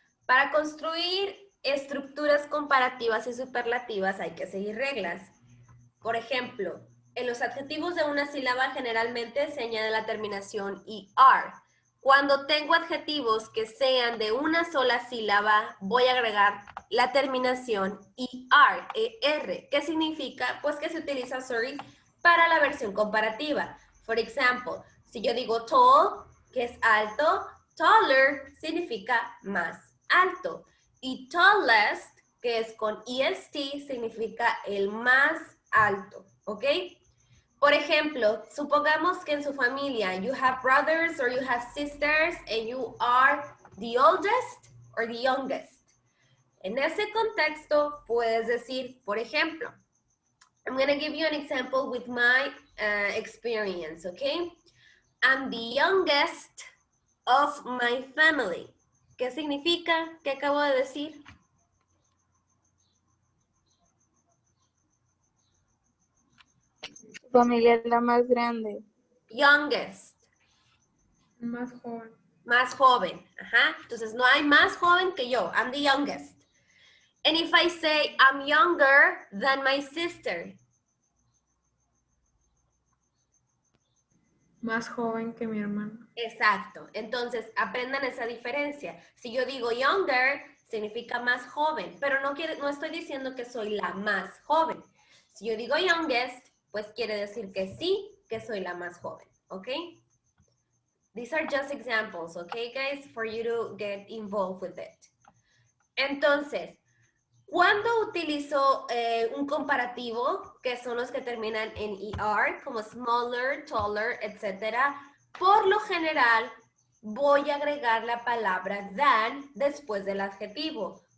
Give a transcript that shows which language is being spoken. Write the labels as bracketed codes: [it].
[es] Para construir estructuras comparativas y superlativas hay que seguir reglas. Por ejemplo, en los adjetivos de una sílaba generalmente se añade la terminación ER. Cuando tengo adjetivos que sean de una sola sílaba, voy a agregar la terminación ER. ¿Qué significa? Pues que se utiliza, para la versión comparativa. For example, si yo digo tall, que es alto, taller significa más alto. Y tallest, que es con EST, significa el más alto, ¿ok? Por ejemplo, supongamos que en su familia [en] you have brothers or you have sisters and you are the oldest or the youngest. [es] En ese contexto puedes decir, por ejemplo, [en] I'm going to give you an example with my experience, ¿ok? I'm the youngest of my family. [es] ¿Qué significa? ¿Qué acabo de decir? Tu familia es la más grande. [en] Youngest. [es] Más joven. Más joven. Ajá. Entonces, no hay más joven que yo. [en] I'm the youngest. And if I say I'm younger than my sister. [es] Más joven que mi hermano. Exacto. Entonces, aprendan esa diferencia. Si yo digo younger, significa más joven. Pero no estoy diciendo que soy la más joven. Si yo digo youngest, pues quiere decir que sí, que soy la más joven, ¿ok? [en] These are just examples, okay, guys, for you to get involved with it. [es] Entonces, ¿cuándo utilizo un comparativo, que son los que terminan en ER, como smaller, taller, etcétera? Por lo general, voy a agregar la palabra than después del adjetivo.